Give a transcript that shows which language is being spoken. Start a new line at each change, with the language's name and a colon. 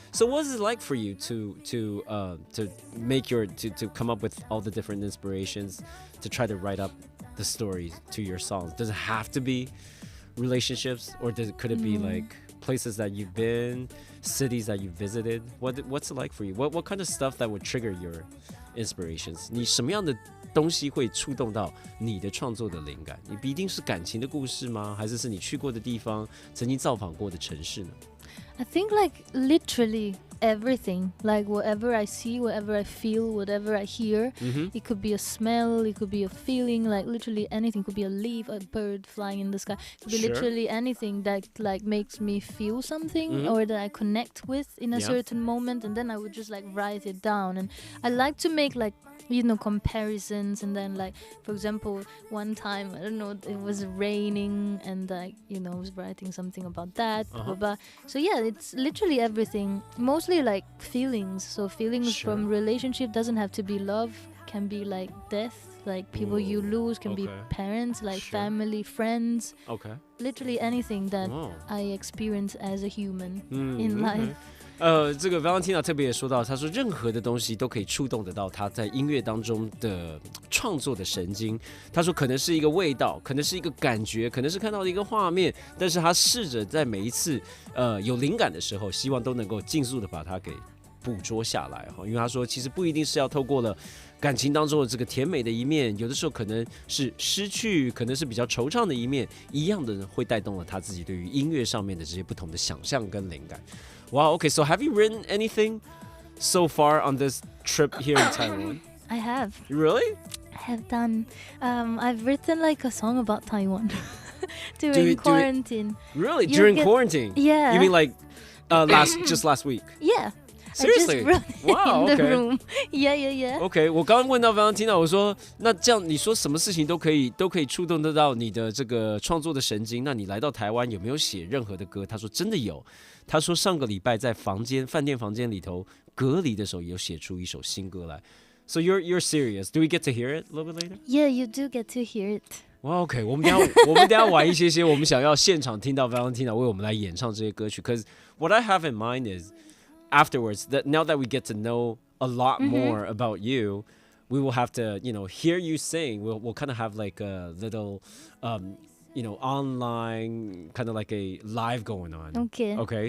English: So what is it like for you to make to come up with all the different inspirations to try to write up the stories to your songs? Does it have to be relationships, or could it be like places that you've been, cities that you've visited? What's it like for you? What kind of stuff that would trigger your inspirations?
Chinese: 你什么样的东西会触动到你的创作的灵感？你一定是感情的故事吗？还是你去过的地方，曾经造访过的城市呢？
English: I think like literally everything, like whatever I see, whatever I feel, whatever I hear. It could be a smell, it could be a feeling, like literally anything. It could be a leaf, a bird flying in the sky. It could be literally anything that like makes me feel something or that I connect with in a certain moment, and then I would just like write it down. And I like to make like comparisons, and then like for example one time I don't know, it was raining and like I was writing something about that, blah, blah, blah. So yeah, it's literally everything, mostly like feelings. So feelings from relationship doesn't have to be love, can be like death, like people you lose, can be parents, like family, friends, literally anything that I experience as a human in life.
Chinese: 这个 Valentina 特别也说到，他说任何的东西都可以触动得到他在音乐当中的创作的神经。他说可能是一个味道，可能是一个感觉，可能是看到的一个画面，但是他试着在每一次有灵感的时候，希望都能够尽速的把它给捕捉下来。因为他说其实不一定是要透过了感情当中的这个甜美的一面，有的时候可能是失去，可能是比较惆怅的一面，一样的会带动了他自己对于音乐上面的这些不同的想象跟灵感。
English: Wow, okay, so have you written anything so far on this trip here in Taiwan? I have. Really? I have done. I've written like a song about Taiwan during quarantine. Really? During quarantine? Yeah. You mean like just last week? Yeah. Seriously? I just wrote it Wow, in the okay. room. Yeah.
Chinese: OK， 我刚刚问到 Valentina， 我说那这样你说什么事情都可以触动得到你的这个创作的神经，那你来到台湾有没有写任何的歌？他说真的有，他说上个礼拜在饭店房间里头隔离的时候有写出一首新歌来。
English: So you're serious? Do we get to hear it a little bit later? Yeah, you do get to hear it.
Chinese: Well, OK， 我们等一下晚一些，我们想要现场听到 Valentina 为我们来演唱这些歌曲。
English: Because what I have in mind is afterwards, that now that we get to know a lot more about you, we will have to, hear you sing. We'll kind of have like a little, online, kind of like a live going on. Okay.